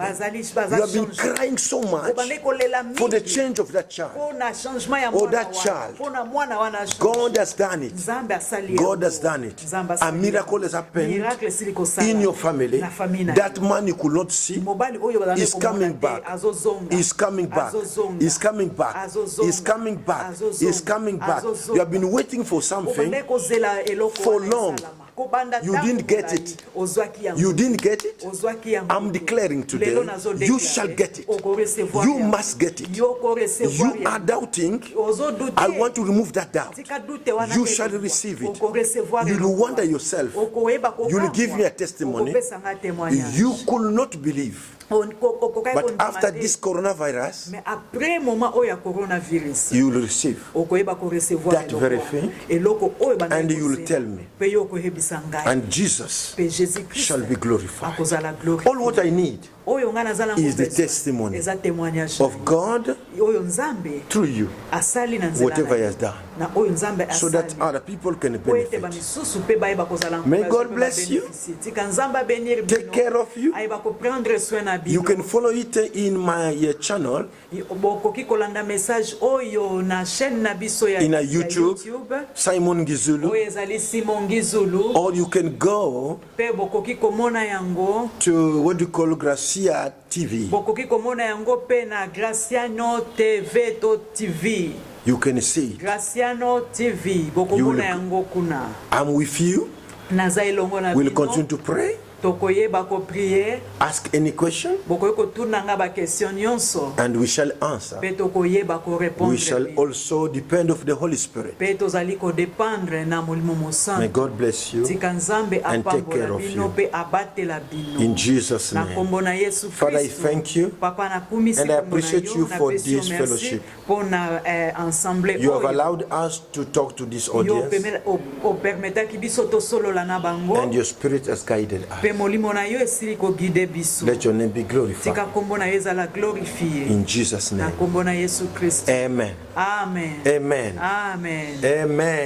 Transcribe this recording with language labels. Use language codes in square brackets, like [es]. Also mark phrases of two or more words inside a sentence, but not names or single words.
[ln] bazali [en] You have been [ln] changer. [en] crying so much [ln] obande kolela mingi. [en] for the change of that child. [ln] mpona changement ya [en] Or [ln] mwana [en] that [ln] wana. [en] child. [ln] mpona mwana wana change. [en] God has done it. [ln] nzambe asali [en] God [ln] yango. [en] has done it. [ln] Nzambe [en] A [ln] asali [en] miracle [ln] yango. [en] has happened [ln] miracle esili kosala. [en] in your family. [ln] na famille na [en] That [ln] yo. [en] man you could not see [ln] mobali oyo bazali [en] is coming [ln] komona te, [en] back. [ln] azozonga. [en] Is coming back. [ln] Azozonga. [en] Is coming back. [ln] Azozonga. [en] Is coming back. [ln] Azozonga. [en] Is coming back. [ln] Azozonga. [en] You have been waiting for something. [ln] Obande kozela eloko [en] for [ln] wana [en] long. [ln] esalama. Kobanda [en] You [ln] tango [en] didn't get [ln] molai. [en] it. [ln] Ozwaki yango. [en] You didn't get it. [ln] Ozwaki yango. [en] I'm declaring today, [ln] Lelo nazo [en] you [ln] declare. [en] shall get it. [ln] Okorecevoir [en] You [ln] yango. [en] must get it. [ln] Yo korecevoir [en] You are [ln] yango. [en] doubting. [ln] Ozodute. [en] I want to remove that doubt. [ln] Tika dute wana [en] You [ln] te [en] shall [ln] kokwa. [en] receive it. [ln] Okorecevoir [en] You will [ln] eloko [en] wonder [ln] wana. [en] yourself. [ln] Okoyeba kokangwa. [en] You will give me a testimony. [ln] Okopesa nga témoignage. [en] You could not believe. [ln] Okokai [en] But [ln] kondima [en] after [ln] te. [en] this coronavirus, [fr] Mais après moment [ln] oyo ya coronavirus [en] you will receive. [ln] okoyeba korecevoir [en] That [ln] eloko [en] very [ln] wana. [en] thing. [ln] eloko oyo bandaki [en] And you will [ln] kosala. [en] tell me. [ln] Mpe yo okoyebisa ngai [en] And Jesus [ln] mpe jésus-christ [en] shall be glorified. [ln] akozala gloire [en] All what I need [ln] oyo ngai naza nango [en] is the [ln] besoin. [en] testimony [ln] eza témoignage [en] of God [ln] oyo nzambe [en] through you, [ln] asali na nzela [en] whatever He [ln] na [en] has [ln] ye. [en] done, [ln] na oyo nzambe [en] so [ln] asali [en] that other people can [ln] po ete [en] benefit. [ln] bamisusu mpe bayeba kozala [en] May [ln] encouragé [en] God [ln] mpe [en] bless you. [ln] babénéficie. tika nzambe abenir [en] Take care of you. [ln] ayeba koprendre soin na [en] You [ln] bino [en] can follow it in my channel [ln] bokoki kolanda message oyo na chaîne na biso ya [en] in a [ln] ya [en] YouTube, Simon Gizulu, [ln] oyo ezali simon ngizulu [en] or you can go [ln] mpe bokoki komona yango [en] to what you call Gracia TV. [ln] bokoki komona yango mpe na graciano tv to tv [en] You can see it. [ln] graciano tv [en] You [ln] bokomona [en] will- [ln] yango kuna [en] I'm with you. [ln] naza elongo na [en] We'll [ln] bino [en] continue to pray. [ln] tokoyeba ko prier [en] ask any question, [ln] bokoye kotunanga ba question nyonso [en] and we shall answer. [ln] pe tokoyeba ko répondre. [en] We shall also depend of the Holy Spirit. [ln] pe tozali ko dépendre na molimo [en] May [ln] mosantu. [en] God bless you [ln] tika nzambe [en] and take care [ln] apambola [en] of [ln] bino [en] you. [ln] pe abatela bino [en] In Jesus' [ln] na [en] name. [ln] kombo na Yesu [en] Father, I [ln] Kristo. [en] thank you [ln] Papa nakumisi [en] and I [ln] kombo na [en] appreciate [ln] yo, [en] you for [ln] napesi yo [en] this [ln] merci [en] fellowship. [ln] pona ensemble [en] You have [ln] oyo. [en] allowed us to talk to this [ln] Yo [en] audience, [ln] opermetaki biso tosolola na bango [en] and your Spirit has guided [ln] pe [en] us. [ln] molimo na yo esili koguide biso. [en] Let your name be [ln] tika [en] glorified. [ln] kombo na yo ezala glorifie [en] In Jesus' [ln] na [en] name. [ln] kombo na Yesu Kristo. [en] Amen. Amen. Amen. Amen. Amen.